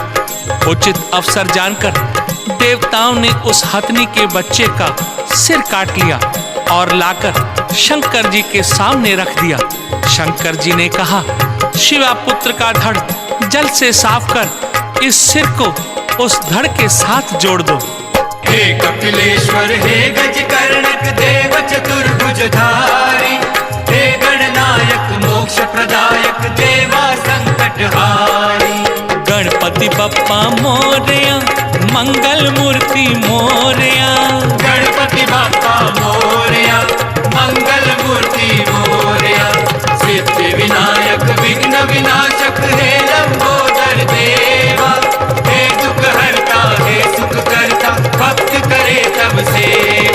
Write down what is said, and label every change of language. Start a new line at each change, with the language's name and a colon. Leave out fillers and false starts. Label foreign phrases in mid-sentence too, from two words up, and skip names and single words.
Hindi: उचित अवसर जानकर देवताओं ने उस हथनी के बच्चे का सिर काट लिया और लाकर शंकर जी के सामने रख दिया। शंकर जी ने कहा, शिवा पुत्र का धड़ जल से साफ कर इस सिर को उस धड़ के साथ जोड़ दो। हे कपिलेश्वर हे गजकर्णक देव चतुर्भुजधारी, हे गणनायक मोक्ष प्रदायक देवा संकटहारी।
Marathi: गणपति बप्पा मोरया मंगल मूर्ति मोरया, गणपति बाप्पा मोरया मंगल मूर्ति मोरया।
Hindi: सिद्धि विनायक विघ्न विनाशक हे लंबोदर देवा, हे दुख हरता हे सुख करता भक्त करे तब सेवा।